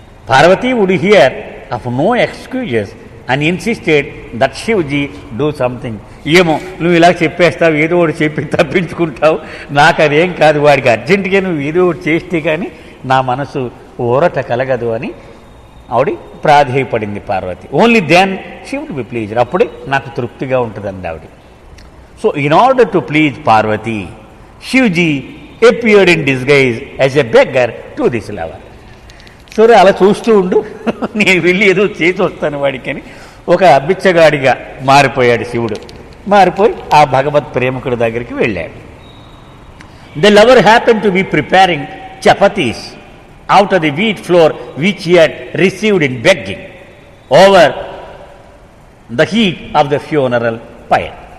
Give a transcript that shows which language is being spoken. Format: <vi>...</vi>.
<en>Parvati would hear of no excuses and insisted that Shivaji do something.</en> <te>ఏమో నువ్వు ఇలా చెప్పేస్తావు, ఏదో ఒకటి చెప్పి తప్పించుకుంటావు, నాకు అదేం కాదు, వాడికి అర్జెంటుగా నువ్వు ఏదో ఒకటి చేస్తే కానీ నా మనసు ఊరట కలగదు అని ఆవిడ ప్రాధేయపడింది Parvati.</te> <en>Only then she would be pleased.</en> <te>అప్పుడే నాకు తృప్తిగా ఉంటుందండి ఆవిడ.</te> <en>So in order to please Parvati, Shivaji appeared in disguise as a beggar to this lover.</en> <te>సరే అలా చూస్తూ ఉండు, నేను వెళ్ళి ఏదో చేసి వస్తాను వాడికి అని ఒక బిచ్చగాడిగా మారిపోయాడు శివుడు. మారిపోయి ఆ భగవత్ ప్రేమికుడి దగ్గరికి వెళ్ళాడు.</te> <en>The lover happen to be preparing chapatis out of the wheat flour which he had received in begging over the heat of the funeral fire.</en>